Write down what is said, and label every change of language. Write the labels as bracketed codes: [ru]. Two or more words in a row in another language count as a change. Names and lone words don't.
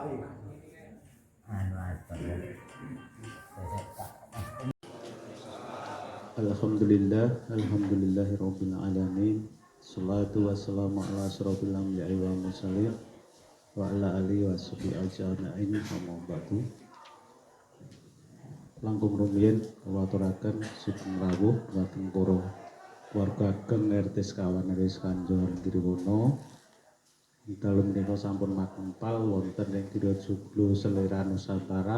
[jv] Anu apa? [ar] الحمد لله رب العالمين. الصلاة والسلام على أشرف الأنبياء والمرسلين وعلى آله وصحبه أجمعين أما بعد. [jv] Langkung rumiyin kula aturaken sugeng rawuh dhateng para warga ageng RT sekawan RW Kanjor Giriwono. Dalem menika sampun makempal wonten ing Giri Joglo Selera Nusantara.